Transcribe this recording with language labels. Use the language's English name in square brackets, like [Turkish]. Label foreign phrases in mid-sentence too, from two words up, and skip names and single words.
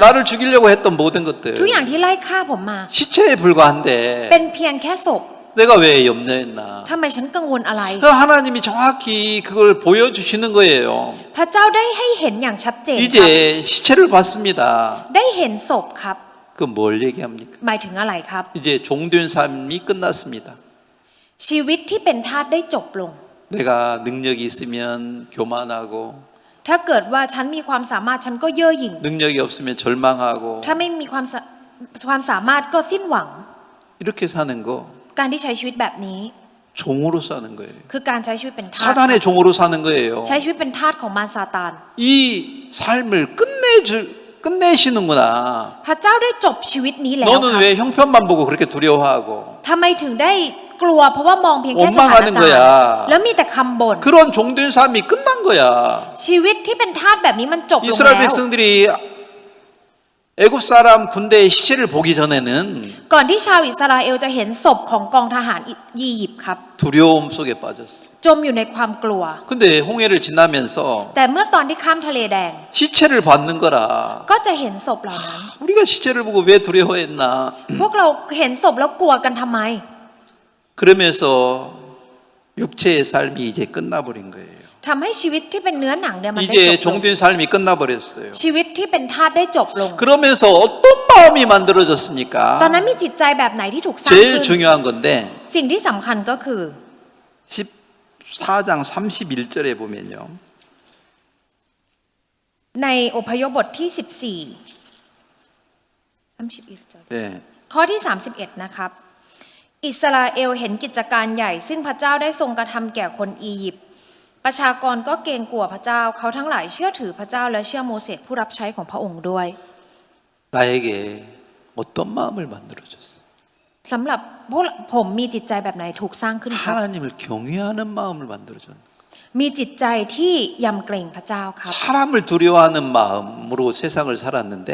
[Korean] 나를 죽이려고 했던 모든 [Thai] ทุก [Korean] 것들 [Thai] อย่างที่ไล่ฆ่าผมมา [Korean] 시체에 불과한데 [Thai] เป็นเพียงแค่ศพ [Korean] 내가 왜 염려했나? [Thai] ทำไมฉันกังวลอะไร [Korean] 하나님이 정확히 그걸 보여주시는 거예요. [Thai] พระเจ้าได้ให้เห็นอย่างชัดเจนครับ [Korean] 이제 시체를 봤습니다. [Thai] ได้เห็นศพครับ [Korean] 그 뭘 얘기합니까? [Thai] หมายถึงอะไรครับ [Korean] 이제 종된 삶이 끝났습니다. [Thai] ชีวิตที่เป็นทาสได้จบลง [Korean] 내가 능력이 있으면 교만하고 [Thai] ถ้าเกิดว่าฉันมีความสามารถฉันก็เย่อหยิ่ง [Korean] 능력이 없으면 절망하고 [Thai] ถ้าไม่มีความสามารถก็สิ้นหวัง [Korean] 이렇게 사는 거 [Thai] การที่ใช้ชีวิตแบบนี้ [Korean] 종으로 사는 거예요. [Thai] คือการใช้ชีวิตเป็นทาส [Korean] 사단의 종으로 사는 거예요. [Thai] ใช้ชีวิตเป็นทาสของมารซาตาน [Korean] 이 삶을 끝내시는구나. [Thai] พระเจ้าได้จบชีวิตนี้แล้วค [Korean] 너는 [Thai] รับ [Korean] 왜 형편만 보고 그렇게 두려워하고 [Thai] ทำไมถึงได้กลัวเพราะว่ามองเพียงแค่สถาน [Korean] 원망하는 [Thai] การ [Korean] 거야. [Thai] ณ์แล้วมีแต่คำบ่น [Korean] 그런 종된 삶이 끝난 거야. [Thai] ชีวิตที่เป็นทาสแบบนี้มันจบลง [Korean] 이스라엘 [Thai] แล้ว [Korean] 백성들이 애굽 사람 군대의 시체를 보기 전에는 [Thai] ก่อนที่ชาวอิสราเอลจะเห็นศพของกองทหารอียิปต์ครับ [Korean] 두려움 속에 빠졌어. [Thai] จมอยู่ในความกลัว [Korean] 근데 홍해를 지나면서 [Thai] แต่เมื่อตอนที่ข้ามทะเลแดง [Korean] 시체를 받는 거라. [Thai] ก็จะเห็นศพเหล่านั้น [Korean] 우리가 시체를 보고 왜 두려워했나? [Thai] พวกเราเห็นศพแล้วกลัวกันทำไม [Korean] 그러면서 육체의 삶이 이제 끝나버린 거예요. [Thai] ทำให้ชีวิตที่เป็นเนื้อหนังเนี่ยมันได้จ [Korean] 이제 [Thai] บลง [Korean] 종된 삶이 끝나버렸어요. [Thai] ชีวิตที่เป็นทาสได้จบลง [Korean] 그러면서 어떤 마음이 만들어졌습니까? [Thai] ตอนนั้นมีจิตใจแบบไหนที่ถูกสร้าง [Korean] 제일 [Thai] ขึ้น [Korean] 중요한 건데 [Thai] สิ่งที่สำคัญก็คือ [Korean] 14장 31절에 보면요. [Thai] ในอพยพบทที่14 [Korean] 네. [Thai] ข้อที่ 31 นะครับ อิสราเอลเห็นกิจการใหญ่ ซึ่งพระเจ้าได้ทรงกระทำแก่คนอียิปต์ประชากรก็เกรงกลัวพระเจ้าเขาทั้งหลายเชื่อถือพระเจ้าและเชื่อโมเสสผู้รับใช้ของพระองค์ด้วย [Korean] 나에게 어떤 마음을 만들어줬어? [Thai] สำหรับพวกผมมีจิตใจแบบไหนถูกสร้างขึ้นครับ [Korean] 하나님을 경외하는 마음을 만들어줬네. [Thai] มีจิตใจที่ยำเกรงพระเจ้าครับ [Korean] 사람을 두려워하는 마음으로 세상을 살았는데